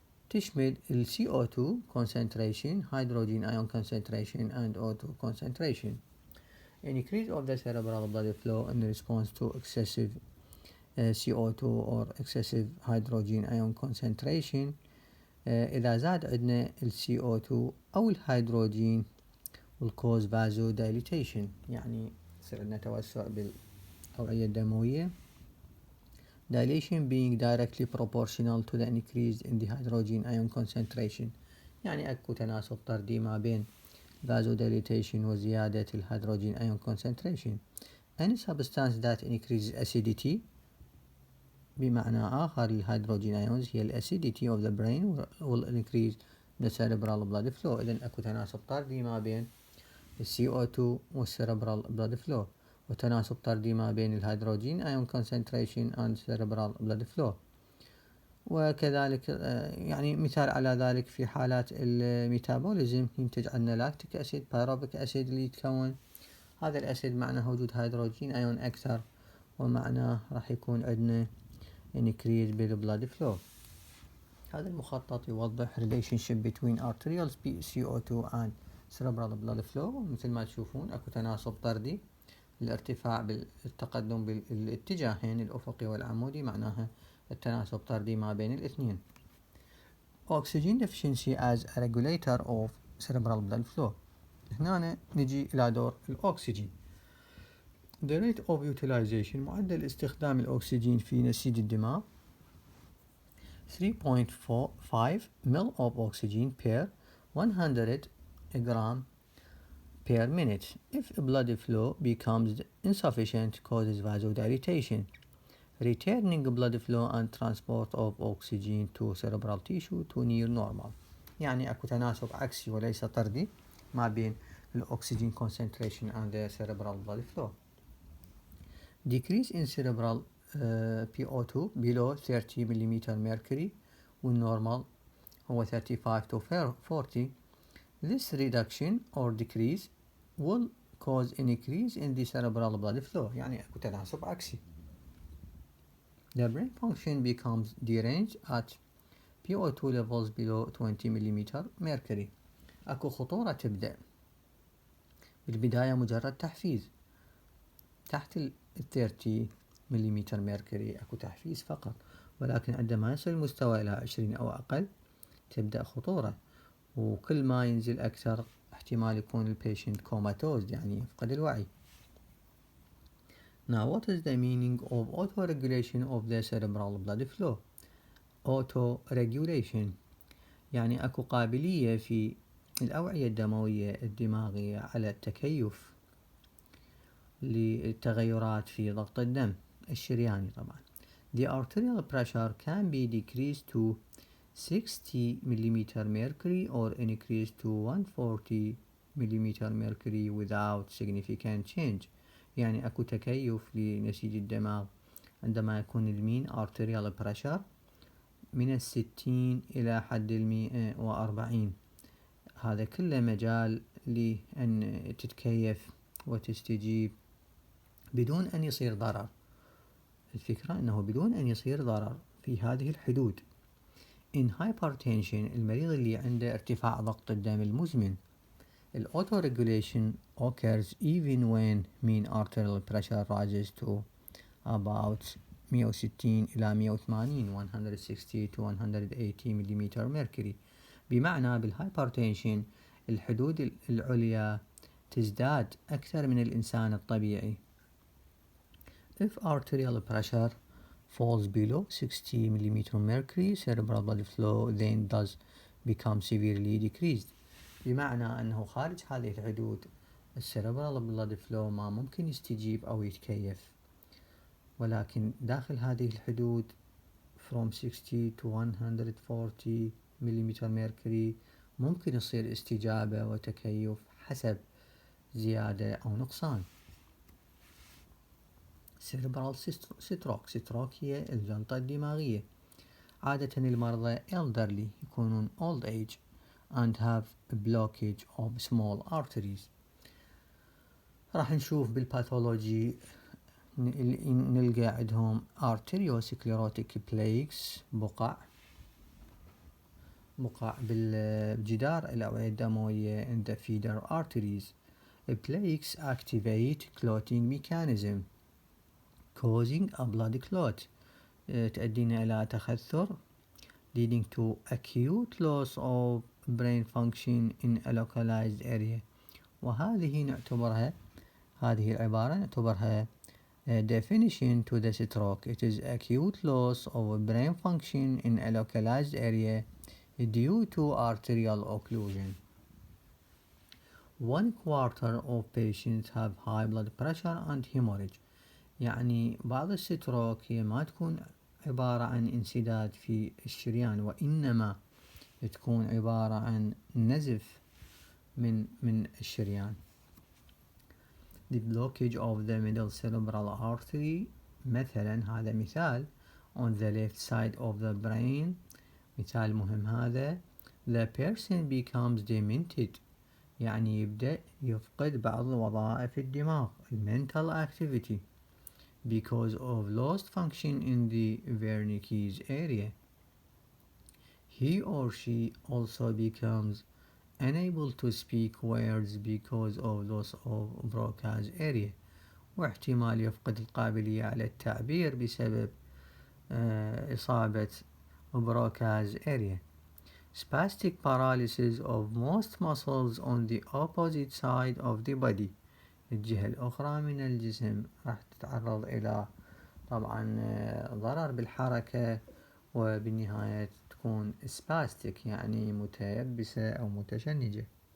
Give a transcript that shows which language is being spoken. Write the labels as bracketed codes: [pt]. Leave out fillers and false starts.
[ar] تشمل ال [en] CO2 concentration, hydrogen ion concentration and O2 concentration. Increase of the cerebral blood flow in response to excessive CO2 or excessive hydrogen ion concentration. [ar] إذا زاد عندنا ال CO2 أو الهيدروجين [en] will cause vasodilatation، [ar] يعني يصير عندنا توسع بالأوعية الدموية. [en] Dilation being directly proportional to the increase in the hydrogen ion concentration، [ar] يعني أكو تناسب طردي ما بين [en] vasodilatation وزيادة الهيدروجين ion concentration. Any substance that increases acidity، [ar] بمعنى آخر الهيدروجين [en] ions هي acidity of the brain will increase the cerebral blood flow. [ar] إذن أكو تناسب طردي ما بين CO2 والcerebral blood flow، وتناسب طردي ما بين الهيدروجين ion concentration [en] and cerebral blood flow. [ar] وكذلك يعني مثال على ذلك في حالات الميتابوليزم ينتج عنا لاكتيك أسيد بايروبيك أسيد اللي يتكون هذا الأسيد معناه وجود هيدروجين ايون أكثر، ومعناه راح يكون عندنا increase بالبلاد flow. هذا المخطط يوضح [en] relationship between arterial CO2 and cerebral blood flow. [ar] مثل ما تشوفون اكو تناسب طردي، الارتفاع بالتقدم بالاتجاهين الأفقي والعمودي معناها التناسب طردي ما بين الاثنين. [en] Oxygen deficiency as a regulator of cerebral blood flow. [ar] هنا نجي إلى دور الأكسجين. [en] The rate of utilization [ar] معدل استخدام الأكسجين في نسيج الدماغ [en] 3.45 ml of oxygen per 100 gram per minute. If blood flow becomes insufficient causes vasodilatation, returning blood flow and transport of oxygen to cerebral tissue to near normal. [ar] يعني أكو تناسب عكسي وليس طردي ما بين [en] oxygen concentration and the cerebral blood flow. Decrease in cerebral PO2 below 30 millimeter mercury والnormal هو 35 to 40. This reduction or decrease will cause an increase in the cerebral blood flow [ar] يعني اكو تناسب عكسي. [en] The brain function becomes deranged at PO2 levels below 20 millimeter mercury. [ar] اكو خطورة تبدأ بالبداية مجرد تحفيز تحت 30 مليمتر ميركوري اكو تحفيز فقط، ولكن عندما يصل المستوى الى 20 او اقل تبدأ خطورة، وكل ما ينزل اكثر احتمال يكون البيشنت كوماتوز يعني يفقد الوعي. [en] Now what is the meaning of auto-regulation of the cerebral blood flow? [ar] Auto-regulation يعني اكو قابلية في الأوعية الدموية الدماغية على التكيف للتغيرات في ضغط الدم الشرياني طبعا. [en] The arterial pressure can be decreased to 60 millimeter mercury or increased to 140 millimeter mercury without significant change. [ar] يعني اكو تكيف لنسيج الدماغ عندما يكون المين arterial pressure من 60 إلى حد 140. هذا كله مجال لأن تتكيف وتستجيب بدون أن يصير ضرر. الفكرة أنه بدون أن يصير ضرر في هذه الحدود. [en] In hypertension [ar] المريض اللي عنده ارتفاع ضغط الدم المزمن [en] ال auto-regulation occurs even when mean arterial pressure rises to about 160 إلى 180 160 to 180 مليمتر mercury. [ar] بمعنى بالهايبرتنشن الحدود العليا تزداد أكثر من الإنسان الطبيعي. [en] If arterial pressure falls below 60 millimeter mercury, cerebral blood flow then does become severely decreased. [ar] بمعنى أنه خارج هذه الحدود السيربرال بلاد فلو ما ممكن يستجيب أو يتكيف، ولكن داخل هذه الحدود [en] from 60 to 140 [ar] مليمتر ميركوري ممكن يصير استجابة وتكيف حسب زيادة أو نقصان. Cerebral stroke هي الجلطة الدماغية. عادة المرضى [en] elderly يكونون old age and have a blockage of small arteries. [ar] راح نشوف بالباثولوجي نلقى عندهم arteriosclerotic plaques بقع بالجدار الأوعية الدموية [en] in the feeder arteries. Plaques activate clotting mechanism causing a blood clot [ar] تؤدينا إلى تخثر [en] leading to acute loss of brain function in a localized area. [ar] وهذه نعتبرها هذه العبارة نعتبرها [en] definition to the stroke. It is acute loss of brain function in a localized area due to arterial occlusion. 1/4 of patients have high blood pressure and hemorrhage. [ar] يعني بعض الستروك هي ما تكون عبارة عن انسداد في الشريان، وإنما تكون عبارة عن نزف من الشريان. [en] The blockage of the middle cerebral artery [ar] مثلا هذا مثال [en] on the left side of the brain [ar] مثال مهم هذا. [en] The person becomes demented [ar] يعني يبدأ يفقد بعض وظائف الدماغ [en] mental activity because of lost function in the Wernicke's area. He or she also becomes unable to speak words because of loss of Broca's area. [ar] واحتمال يفقد القابلية على التعبير بسبب إصابة Broca's area. [en] Spastic paralysis of most muscles on the opposite side of the body. [ar] الجهة الأخرى من الجسم راح تتعرض إلى طبعا ضرر بالحركة، وبالنهاية تكون spastic يعني متيبسة أو متشنجة.